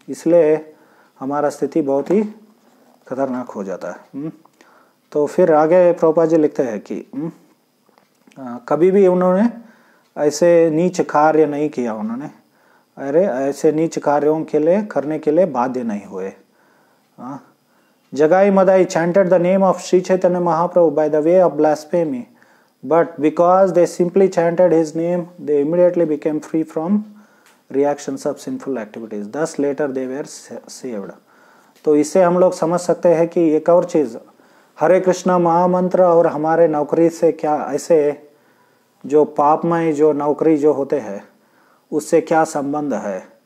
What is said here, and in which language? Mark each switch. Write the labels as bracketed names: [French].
[Hindi] इसलिए हमारा स्थिति बहुत ही खतरनाक हो जाता है। तो फिर आगे प्रभुपाद जी लिखते हैं कि कभी भी उन्होंने ऐसे नीच कार्य नहीं किया, उन्होंने ऐसे नीच कार्यों के लिए करने के लिए बाध्य नहीं हुए। [English] Jagai Madhai chanted the name of Sri Chaitanya Mahaprabhu by the way of blasphemy, but because they simply chanted his name, they immediately became free from reactions of sinful activities. Thus later they were saved. [Hindi] तो इससे हम लोग समझ सकते हैं कि एक और चीज़, हरे कृष्णा महामंत्र और हमारे नौकरी से क्या, ऐसे जो पापमय जो नौकरी जो होते हैं उससे क्या संबंध है।